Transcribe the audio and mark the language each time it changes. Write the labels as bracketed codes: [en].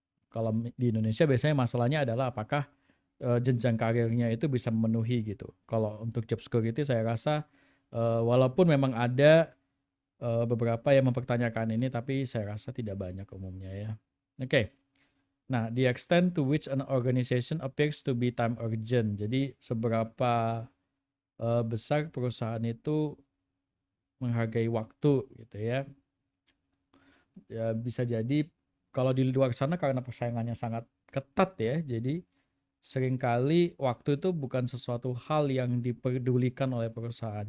[id] Kalau di Indonesia biasanya masalahnya adalah apakah jenjang karirnya itu bisa memenuhi gitu. Kalau untuk job security saya rasa walaupun memang ada beberapa yang mempertanyakan ini, tapi saya rasa tidak banyak umumnya ya. Oke. [en] Nah, the extent to which an organization appears to be time urgent. [id] Jadi seberapa besar perusahaan itu menghargai waktu gitu ya. Ya bisa jadi kalau di luar sana karena persaingannya sangat ketat ya, jadi seringkali waktu itu bukan sesuatu hal yang diperdulikan oleh perusahaan.